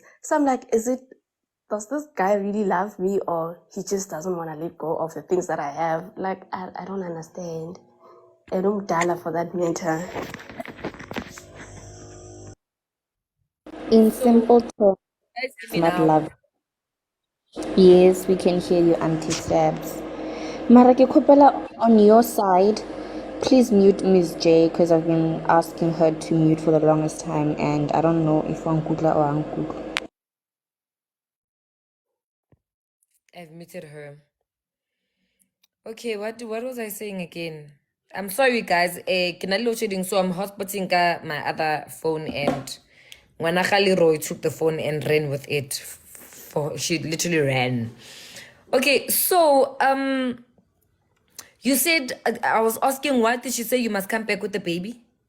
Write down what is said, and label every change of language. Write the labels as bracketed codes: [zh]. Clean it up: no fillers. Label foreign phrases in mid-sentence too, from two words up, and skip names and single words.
[en] So I'm like, does this guy really love me or he just doesn't want to let go of the things that I have? Like, I don't understand. I don't dollar for that matter. In simple terms, Guys, it's hear me not now. love. Yes, we can hear you, Auntie Sabs. [nso] Mara ke khopela, [en] on your side, please mute Miss J because I've been asking her to mute for the longest time and I don't know if Ankudla or Ankudla. I've muted her. Okay, what was I saying again? I'm sorry, guys. [nso] Ke na le [en] load shedding, so I'm hotspotting ka my other phone, and Ngwana Roy took the phone and ran with it. She literally ran. Okay, so you said I was asking, what did she say? You must come back with the baby.